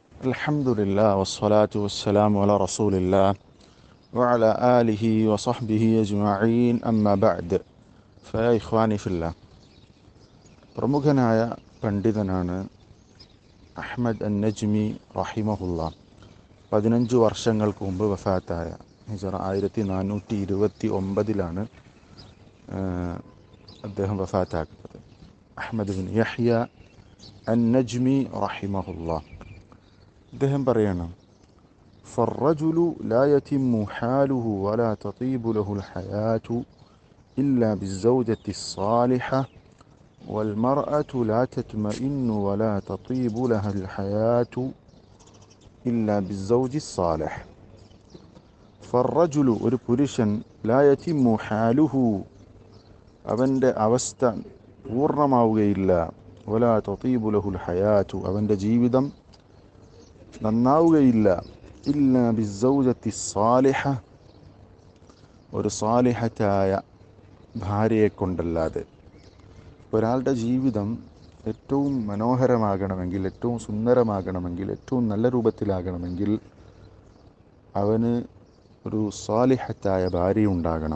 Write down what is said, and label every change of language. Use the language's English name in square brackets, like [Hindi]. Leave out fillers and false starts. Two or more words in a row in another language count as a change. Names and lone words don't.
[Arabic] الحمد لله والصلاة والسلام على رسول الله وعلى آله وصحبه أجمعين أما بعد فيا إخواني في الله [Malayalam] പ്രമുഖനായ പണ്ഡിതനാണ് അഹ്മദ് അൻ നജ്മി റഹിമഹുല്ല. 15 വർഷങ്ങൾക്ക് മുമ്പ് വഫാത്തായ ഹിജറ 1429 അദ്ദേഹം വഫാത്താക്കുന്നത്. അഹ്മദ് ബിൻ യഹ്യ അൻ നജ്മി റഹിമഹുല്ല അദ്ദേഹം പറയണം, [Arabic] فالرجل لا يتم حاله ولا تطيب له الحياة إلا بالزوجة الصالحة والمرأة لا تطمئن ولا تطيب لها الحياة إلا بالزوج الصالح. [Malayalam] فالرجل ഒരു പുരുഷൻ [Arabic] لا يتم حاله [Malayalam] അവൻ്റെ അവസ്ഥ പൂർണ്ണമാവുകയില്ല, [Arabic] ولا تطيب له الحياة [Malayalam] അവൻ്റെ ജീവിതം നന്നാവുകയില്ല, [Arabic] إلا بالزوجة صالحة [Malayalam] ഒരു സാലിഹത്തായ ഭാര്യയെ കൊണ്ടല്ലാതെ. ഒരാളുടെ ജീവിതം ഏറ്റവും മനോഹരമാകണമെങ്കിൽ, ഏറ്റവും സുന്ദരമാകണമെങ്കിൽ, ഏറ്റവും നല്ല രൂപത്തിലാകണമെങ്കിൽ അവന് ഒരു സാലിഹത്തായ ഭാര്യ ഉണ്ടാകണം.